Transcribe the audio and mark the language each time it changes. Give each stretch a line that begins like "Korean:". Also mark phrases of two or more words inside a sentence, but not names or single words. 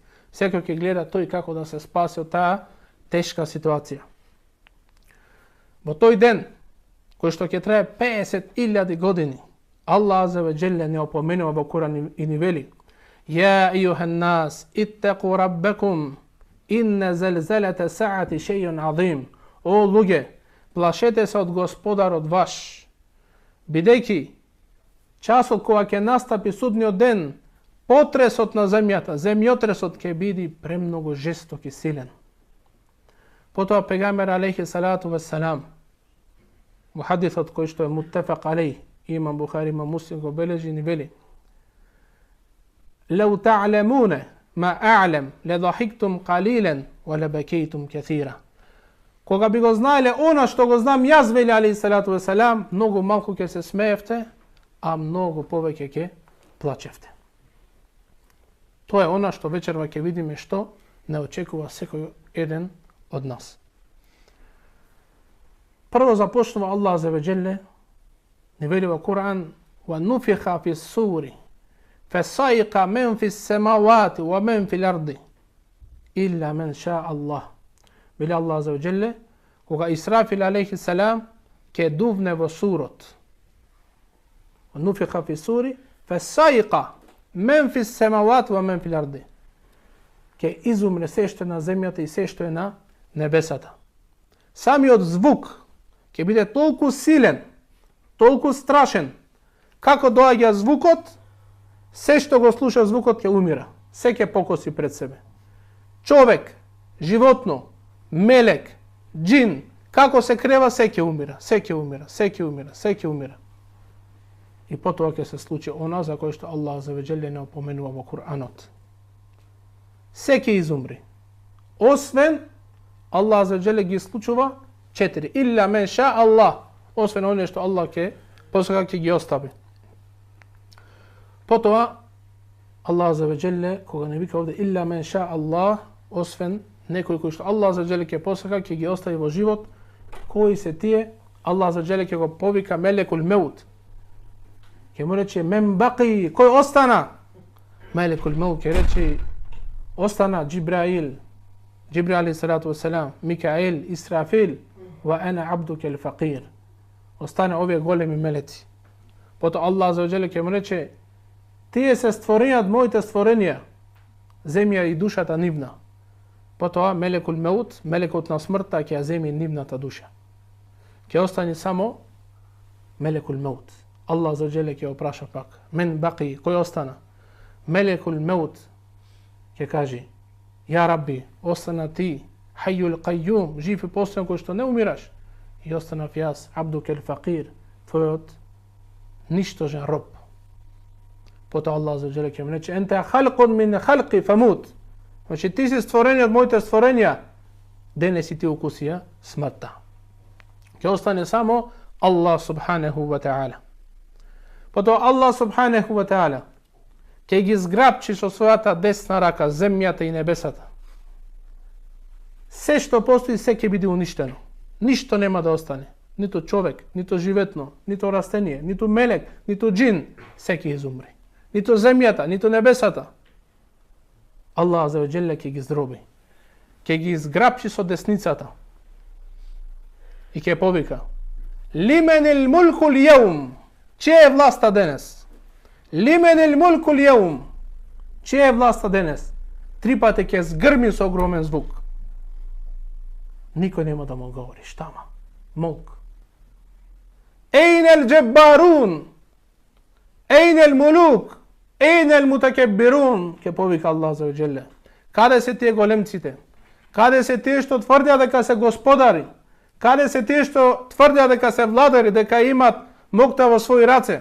Macedonian: Секој ќе гледа тој како да се спаси од таа тешка ситуација. Во тој ден, кој што ќе трае 50.000 години, Аллах
Arabic: عز وجل
Macedonian: не опоменува во Куран и ни вели:
Arabic: يا أيها الناس, اتقوا ربكم إن زلزلة الساعة شيء عظيم.
Macedonian: О луѓе, плашете се од Господарот ваш, бидејќи часот кога ќе настапи судниот ден, потресот на земјата, земјотресот ќе биде премногу жесток и силен. Потоа пегамбер
Arabic: عليه الصلاة والسلام,
Macedonian: во хадисот кој што е
Arabic: متفق عليه,
Macedonian: имам Бухари, имам Муслим го бележи, ни вели:
Arabic: لو تعلمون ما أعلم لضحكتم قليلا ولبكيتم كثيرا.
Macedonian: Кога би го знаеле она што го знам јас, вели
Arabic: عليه الصلاة والسلام,
Macedonian: многу малку ќе се смеевте, а многу повеќе ќе плачевте. Тоа е она што вечерва ќе видиме што не очекува секој еден од нас. Прво започнува Аллах
Arabic: عز وجل,
Macedonian: ни вели во Кур'ан:
Arabic: "ونفخ في الصور, فصعق من في السماوات ومن في الأرض إلا من شاء الله."
Macedonian: Вели Аллах
Arabic: عز وجل,
Macedonian: кога Исрафил
Arabic: عليه السلام
Macedonian: ќе дувне во сурот.
Arabic: ونفخ في الصور فصعق من في السماوات ومن في الأرض.
Macedonian: Ќе изумре се што е на земјата и се што е на небесата. Самиот звук ќе биде толку силен, толку страшен, како доаѓа звукот, се што го слуша звукот ќе умира, се ќе покоси пред себе. Човек, животно, мелек, џин, како се крева, се ќе умира, се ќе умира, се ќе умира, се ќе умира. И потоа ќе се случи она за кој што Аллах
Arabic: عز وجل
Macedonian: не опоменува во Кур'анот. Се ќе изумри, освен Аллах
Arabic: عز وجل
Macedonian: ги исклучува 4.
Arabic: إلا من شاء الله,
Macedonian: освен оне што Аллах ќе посака ќе ги остави. Потоа Аллах
Arabic: عز وجل
Macedonian: кога не вика овде
Arabic: إلا من شاء الله,
Macedonian: освен некои кои што Аллах
Arabic: عز وجل
Macedonian: ќе посака ќе ги остави во живот, кои се тие? Аллах
Arabic: عز وجل
Macedonian: ќе го повика
Arabic: ملك الموت.
Macedonian: Ќе му рече
Arabic: من باقي,
Macedonian: кој остана?
Arabic: ملك الموت
Macedonian: ќе рече остана Џибраил, Џибраил
Arabic: عليه الصلاة والسلام,
Macedonian: Микаил, Исрафил,
Arabic: وأنا عبدك الفقير.
Macedonian: Остане овие големи мелеци. Потоа Аллах
Arabic: عز وجل
Macedonian: ќе му рече: тие се створени од моите створенија, земја и душата нивна. Потоа
Arabic: ملك الموت,
Macedonian: мелекот на смртта ќе ја земи нивната душа. Ќе остане само
Arabic: ملك الموت.
Macedonian: Аллах
Arabic: عز وجل
Macedonian: ќе опраша пак:
Arabic: من باقي,
Macedonian: кој остана?
Arabic: ملك الموت
Macedonian: ќе каже:
Arabic: يا رب,
Macedonian: остана ти,
Arabic: الحي القيوم,
Macedonian: жив и постојан кој што не умираш. И останав јас,
Arabic: عبدك الفقير,
Macedonian: твојот ништожен роб. Потоа Аллах
Arabic: عز وجل
Macedonian: ќе му рече:
Arabic: أنت خلق من خلقي فمت.
Macedonian: Значи ти си створени од моите створенија, денес и ти укусија смртта. Ќе остане само Аллах
Arabic: سبحانه وتعالى.
Macedonian: Потоа Аллах
Arabic: سبحانه وتعالى
Macedonian: ќе ги зграбчи со својата десна рака земјата и небесата. Се што постои, се ќе биде уништено. Ништо нема да остане. Ниту човек, ниту животно, ниту растение, ниту мелек, ниту џин, се ќе изумре. Ниту земјата, ниту небесата. Аллах
Arabic: عز وجل
Macedonian: ќе ги здроби. Ќе ги зграбчи со десницата. И ќе повика:
Arabic: لمن الملك اليوم.
Macedonian: Чие е власта денес?
Arabic: لمن الملك اليوم.
Macedonian: Чие е власта денес? Три пати ќе згрми со огромен звук. Никој нема да му говори. Штама? Мулк.
Arabic: أين الجبارون أين الملوك. أين المتكبرون.
Macedonian: Ќе повика Аллах
Arabic: عز وجل.
Macedonian: Каде се тие големците? Каде се тие што тврдеа дека се господари? Каде се тие што тврдеа дека се владари, дека имат мокта во своји раце?